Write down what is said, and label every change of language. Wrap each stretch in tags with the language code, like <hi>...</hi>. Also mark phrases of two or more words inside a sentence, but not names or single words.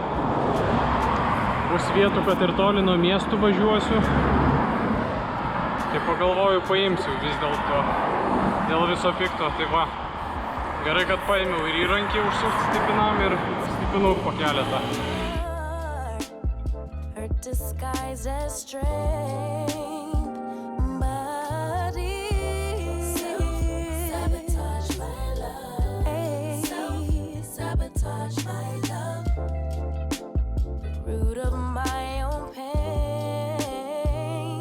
<lt>Bus vietų, kad ir toli nuo miestų važiuosiu. Tai pagalvoju, paimsiu vis dėlto. Dėl viso pikto, tai va. Gerai, kad paėmiau ir įrankį užsukti stipinam ir stipinų po keletą.</lt> <en>Hurt disguised as strength, but it's self-sabotage my love, self-sabotage my love, root of my own pain.</en>